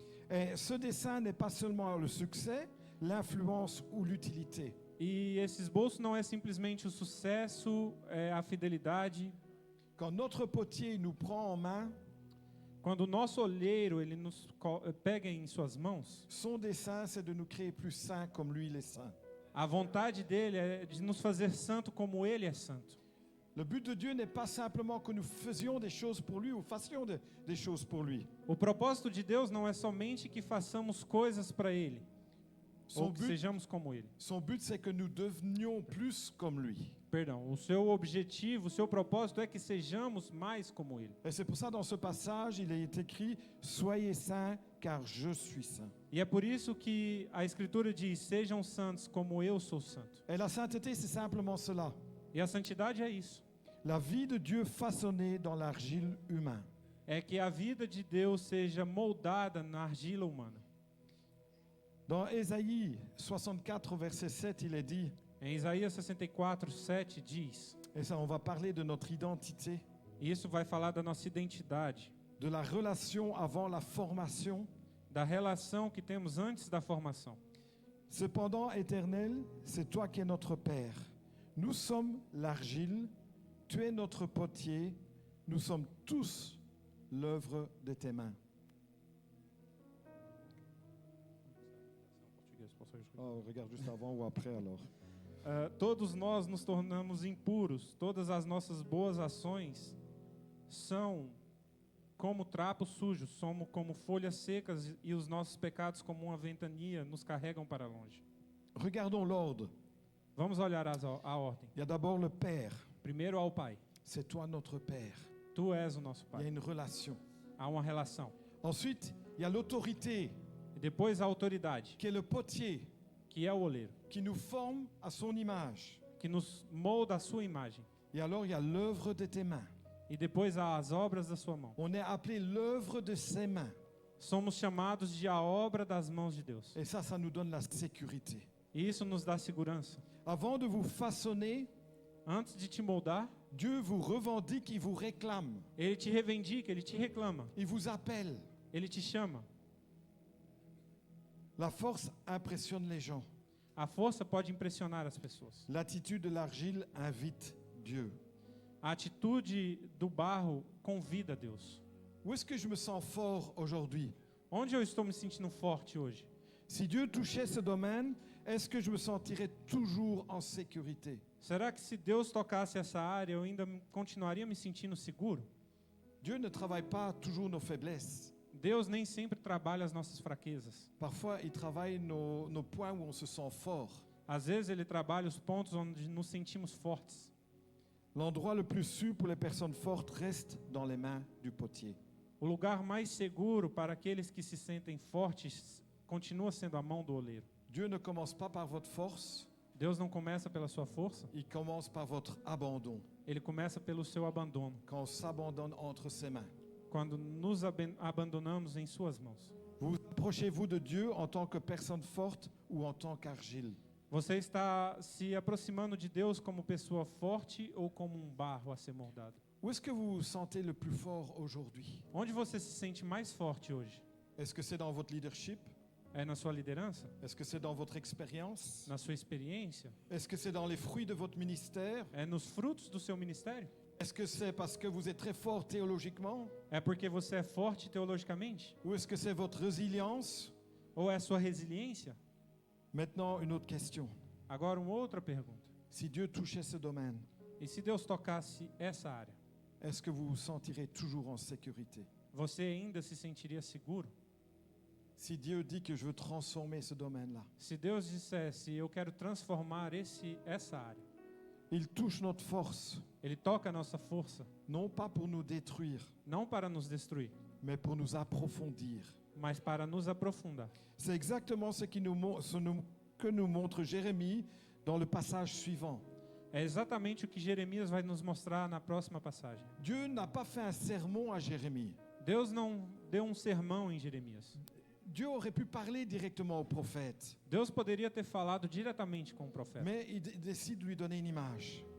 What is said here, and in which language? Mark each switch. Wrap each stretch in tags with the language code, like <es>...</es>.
<fr>Et ce dessin n'est pas seulement le succès, l'influence ou l'utilité.</fr> <pt>E esse esboço não é simplesmente o sucesso, a fidelidade.</pt> <fr>Quand notre potier nous prend en main,</fr> <pt>Quando o nosso olheiro ele nos pega em suas mãos,</pt> <fr>son dessein, c'est de nous créer plus saints comme lui, il est saint.</fr> <pt>a vontade dele é de nos fazer santo como ele é santo.</pt> <fr>Le but de Dieu n'est pas simplement que nous faisions des choses pour lui ou fassions des choses pour lui.</fr> <pt>O propósito de Deus não é somente que façamos coisas para ele, ou que sejamos como ele.</pt> <fr>Son but, c'est que nous devenions plus comme lui.</fr> <pt>Perdão, o seu objetivo, o seu propósito é que sejamos mais como ele.</pt> <fr>Et c'est pour ça, dans ce passage, il est écrit « Soyez saints, car je suis saint</fr> <pt>E é por isso que a Escritura diz, sejam santos como eu sou santo. ».</pt> <fr>Et la sainteté, c'est simplement cela.</fr> <pt>E a santidade é isso.</pt> <fr>La vie de Dieu façonnée dans l'argile humaine.</fr> <pt>É que a vida de Deus seja moldada na argila humana.</pt> <fr>Dans Ésaïe 64, verset 7, il est dit</fr> <pt>Em Isaías 64, 7 diz:</pt> <fr>« Et ça, on va parler de notre identité,</fr> <pt>E isso vai falar da nossa identidade,</pt> <fr>de la relation avant la formation.</fr> <pt>da relação que temos antes da formação.</pt> <fr>Cependant, Éternel, c'est toi qui es notre Père. Nous sommes l'argile, tu es notre potier, nous sommes tous l'œuvre de tes mains. Oh, regarde juste avant ou après alors.</fr> <pt>Todos nós nos tornamos impuros, todas as nossas boas ações são como trapos sujos, somos como folhas secas e os nossos pecados como uma ventania nos carregam para longe.</pt> <fr>Regardons l'ordre.</fr> <pt>Vamos olhar a ordem.</pt> <fr>Il y a d'abord le Père.</fr> <pt>Primeiro ao Pai.</pt> <fr>C'est toi notre Père.</fr> <pt>Tu és o nosso</pt> <fr>Il y a</fr> <pt>Pai.</pt> <fr>une relation.</fr> <pt>Há uma relação.</pt> <fr>Ensuite, il y a l'autorité,</fr> <pt>E depois a autoridade,</pt> <fr>qui est le potier,</fr> <pt>que é o oleiro,</pt> <fr>qui nous forme à son image.</fr> <pt>que nos molda a sua imagem.</pt> <fr>Et alors, il y a l'œuvre de tes mains.</fr> <pt>E depois há as obras da sua mão.</pt> <fr>On est appelé l'œuvre de ses mains.</fr> <pt>Somos chamados de a obra das mãos de Deus.</pt> <fr>Et ça nous donne la sécurité.</fr> <pt>E isso nos dá segurança.</pt> <fr>Avant de vous façonner,</fr> <pt>Antes de te moldar,</pt> <fr>Dieu vous revendique, il vous réclame,</fr> <pt>Ele te reivindica, Ele te reclama,</pt> <fr>il vous appelle.</fr> <pt>Ele te chama.</pt> <fr>La force impressionne les gens.</fr> <pt>A força pode impressionar as pessoas.</pt> <fr>L'attitude de l'argile invite Dieu.</fr> <pt>A atitude do barro convida Deus.</pt> <fr>Où est-ce que je me sens fort aujourd'hui?</fr> <pt>Onde eu estou me sentindo forte hoje?</pt> <fr>Si Dieu touchait ce domaine, est-ce que je me sentirais toujours en sécurité?</fr> <pt>Será que se Deus tocasse essa área, eu ainda continuaria me sentindo seguro?</pt> <fr>Dieu ne travaille pas toujours nos faiblesses.</fr> <pt>Deus nem sempre trabalha as nossas fraquezas.</pt> <fr>Parfois, il travaille nos points où on se sent fort.</fr> <pt>Às vezes Ele trabalha os pontos onde nos sentimos fortes.</pt> <fr>L'endroit le plus sûr pour les personnes fortes reste dans les mains du potier.</fr> <pt>O lugar mais seguro para aqueles que se sentem fortes continua sendo a mão do oleiro.</pt> <fr>Dieu ne commence pas par votre force,</fr> <pt>Deus não começa pela sua força,</pt> <fr>il commence par votre abandon,</fr> <pt>Ele começa pelo seu abandono.</pt> <fr>quand on s'abandonne entre ses mains.</fr> <pt>Quando nos abandonamos em suas mãos.</pt> <fr>Vous approchez-vous de Dieu en tant que personne forte ou en tant qu'argile?</fr> <pt>Você está se aproximando de Deus como pessoa forte ou como um barro a ser moldado?</pt> <fr>Où est-ce que vous vous sentez le plus fort aujourd'hui?</fr> <pt>Onde você se sente mais forte hoje?</pt> <fr>Est-ce que c'est dans votre leadership?</fr> <pt>É na sua liderança?</pt> <fr>Est-ce que c'est dans votre expérience?</fr> <pt>Na sua experiência?</pt> <fr>Est-ce que c'est dans les fruits de votre ministère?</fr> <pt>É nos frutos do seu ministério?</pt> <fr>Est-ce que c'est parce que vous êtes très fort théologiquement?</fr> <pt>É porque você é forte teologicamente?</pt> <fr>Ou est-ce que c'est votre résilience?</fr> <pt>Ou é a sua resiliência?</pt> <fr>Maintenant, une autre question.</fr> <pt>Agora, uma outra pergunta.</pt> <fr>Si Dieu touchait ce domaine,</fr> <pt>E se Deus tocasse essa área,</pt> <fr>est-ce que vous vous sentirez toujours en sécurité?</fr> <pt>você ainda se sentiria seguro?</pt> <fr>Si Dieu dit que je veux transformer ce domaine-là,</fr> <pt>Se Deus dissesse, eu quero transformar essa área,</pt> <fr>il touche notre force,</fr> <pt>Ele toca a nossa força,</pt> <fr>non pas pour nous détruire,</fr> <pt>não para nos destruir,</pt> <fr>mais pour nous approfondir.</fr> <pt>mas para nos aprofundar.</pt> <fr>C'est exactement ce que nous montre Jérémie dans le passage suivant.</fr> <pt>É exatamente o que Jeremias vai nos mostrar na próxima passagem.</pt> <fr>Dieu n'a pas fait un sermon à Jérémie.</fr> <pt>Deus não deu um sermão em Jeremias.</pt> <fr>Dieu aurait pu parler directement au prophète,</fr> <pt>Deus poderia ter falado diretamente com o profeta,</pt> <fr>mais il décide de lui donner une image.</fr>